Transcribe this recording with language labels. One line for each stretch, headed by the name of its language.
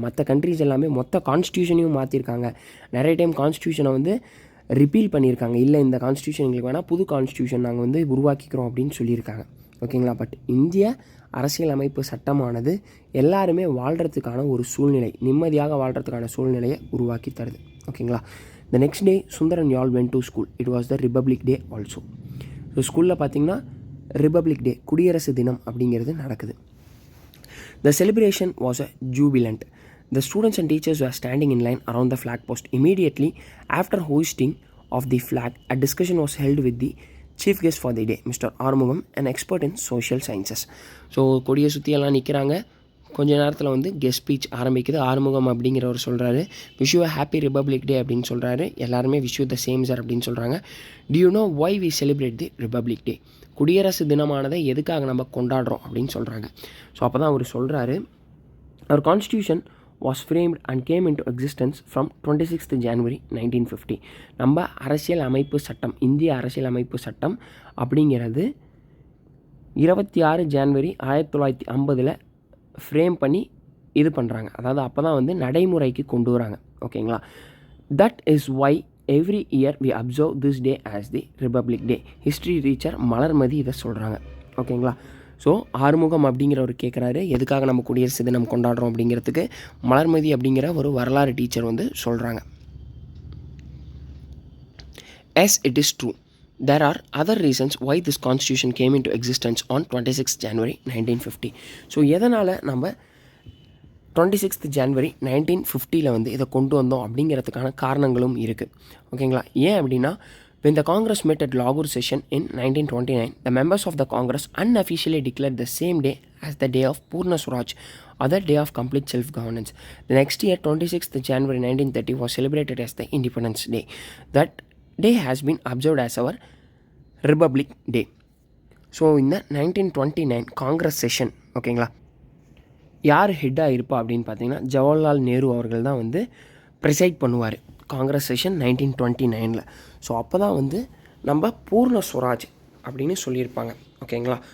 Tamil: மற்ற கண்ட்ரிஸ் எல்லாமே மொத்த கான்ஸ்டியூஷனையும் மாற்றிருக்காங்க. நிறைய டைம் கான்ஸ்டியூஷனை வந்து ரிப்பீல் பண்ணியிருக்காங்க. இல்லை, இந்த கான்ஸ்டியூஷன் எங்களுக்கு வேணால் புது கான்ஸ்டியூஷன் நாங்கள் வந்து உருவாக்கிக்கிறோம் அப்படின்னு சொல்லியிருக்காங்க. ஓகேங்களா? பட் இந்திய அரசியல் அமைப்பு சட்டமானது எல்லாருமே வாழ்கிறதுக்கான ஒரு சூழ்நிலை, நிம்மதியாக வாழ்கிறதுக்கான சூழ்நிலையை உருவாக்கி தருது. ஓகேங்களா?
English: The next day, Sundar and y'all went to school. It was the Republic Day also.
Tamil: So ஸ்கூலில் பார்த்தீங்கன்னா ரிபப்ளிக் டே, குடியரசு தினம் அப்படிங்கிறது நடக்குது.
English: The celebration was a jubilant. The students and teachers were standing in line around the flag post. Immediately after hoisting of the flag, a discussion was held with the chief guest for the day, Mr. Armugam, an expert in social sciences.
Tamil: So கொடியை சுற்றியெல்லாம் நிற்கிறாங்க. கொஞ்ச நேரத்தில் வந்து guest speech ஆரம்பிக்குது. ஆறுமுகம் அப்படிங்கிறவர் சொல்கிறாரு,
English: wish you a happy republic day
Tamil: அப்படின்னு சொல்கிறாரு. எல்லாருமே
English: wish you the same sir
Tamil: அப்படின்னு சொல்கிறாங்க.
English: Do you know why we celebrate the republic day?
Tamil: குடியரசு தினமானதை எதுக்காக நம்ம கொண்டாடுறோம் அப்படின்னு சொல்கிறாங்க. ஸோ அப்போ தான் அவர் சொல்கிறாரு, அவர்
English: Constitution was framed and came into existence from 26th January 1950.
Tamil: நம்ம அரசியல் அமைப்பு சட்டம், இந்திய அரசியல் அமைப்பு சட்டம் அப்படிங்கிறது 26 ஜான்வரி 1950 ஃப்ரேம் பண்ணி இது பண்ணுறாங்க. அதாவது அப்போ தான் வந்து நடைமுறைக்கு கொண்டு வராங்க. ஓகேங்களா?
English: That is why every year we observe this day as the republic day.
Tamil: History teacher Malarmathi இதை சொல்கிறாங்க. ஓகேங்களா? ஸோ ஆறுமுகம் அப்படிங்கிறவர் கேட்குறாரு, எதுக்காக நம்ம குடியரசு தினம் கொண்டாடுறோம் அப்படிங்கிறதுக்கு. மலர்மதி அப்படிங்கிற ஒரு வரலாறு டீச்சர் வந்து சொல்கிறாங்க.
English: As it is true, there are other reasons why this constitution came into existence on 26th January 1950.
Tamil: So எதனால் நம்ம 26th January 1950 வந்து இதை கொண்டு வந்தோம் அப்படிங்கிறதுக்கான காரணங்களும் இருக்குது. ஓகேங்களா? ஏன் அப்படின்னா,
English: when the Congress met at Lahore session in 1929, the members of the Congress unofficially declared the same day as the day of Purna Swaraj, or the day of complete self-governance. The next year, 26th January 1930 was celebrated as the Independence Day. That day has been observed as our Republic Day.
Tamil: So இந்த 1929 Congress session ஓகேங்களா, யார் ஹெட்டாக இருப்பா அப்படின்னு பார்த்தீங்கன்னா ஜவஹர்லால் நேரு அவர்கள் தான் வந்து preside பண்ணுவார் காங்கிரஸ் செஷன் 1929. ஸோ அப்போ தான் வந்து நம்ம பூர்ண ஸ்வராஜ் அப்படின்னு சொல்லியிருப்பாங்க ஓகேங்களா.